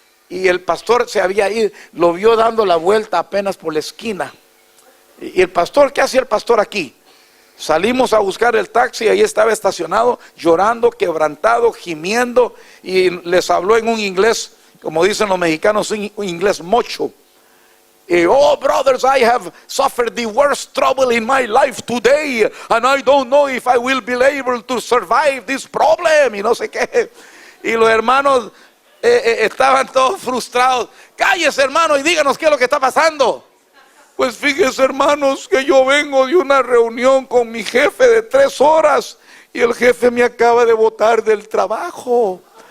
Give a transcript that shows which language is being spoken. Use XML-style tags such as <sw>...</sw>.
<es>Y el pastor se había ido, lo vio dando la vuelta apenas por la esquina. Y el pastor, ¿qué hacía el pastor aquí? Salimos a buscar el taxi, ahí estaba estacionado, llorando, quebrantado, gimiendo. Y les habló en un inglés, como dicen los mexicanos, un inglés mocho.</es> <en>Oh, brothers, I have suffered the worst trouble in my life today, and I don't know if I will be able to survive this problem.</en> <es>Y no sé qué. Y los hermanos estaban todos frustrados. Cállese, hermano, y díganos qué es lo que está pasando. Pues fíjense, hermanos, que yo vengo de una reunión con mi jefe de 3 horas y el jefe me acaba de botar del trabajo.</es>